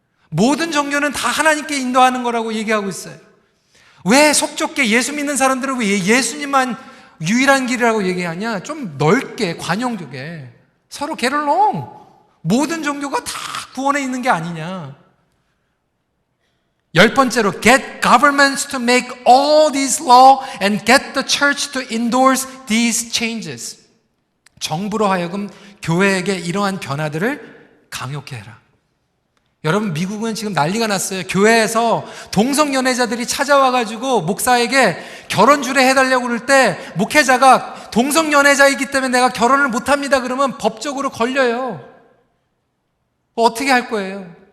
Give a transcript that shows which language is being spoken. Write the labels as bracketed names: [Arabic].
[Korean] 모든 종교는 다 하나님께 인도하는 거라고 얘기하고 있어요. 왜 속 좁게 예수 믿는 사람들은 왜 예수님만 유일한 길이라고 얘기하냐? 좀 넓게, 관용되게 서로 게롤롱. 모든 종교가 다 구원에 있는 게 아니냐. 10번째로, [English] get governments to make all these law and get the church to endorse these changes. [Korean] 정부로 하여금 교회에게 이러한 변화들을 강요케 해라. 여러분, 미국은 지금 난리가 났어요. 교회에서 동성연애자들이 찾아와가지고 목사에게 결혼 주례해달라고 그럴 때 목회자가 동성연애자이기 때문에 내가 결혼을 못합니다 그러면 법적으로 걸려요. 어떻게 할 거예요?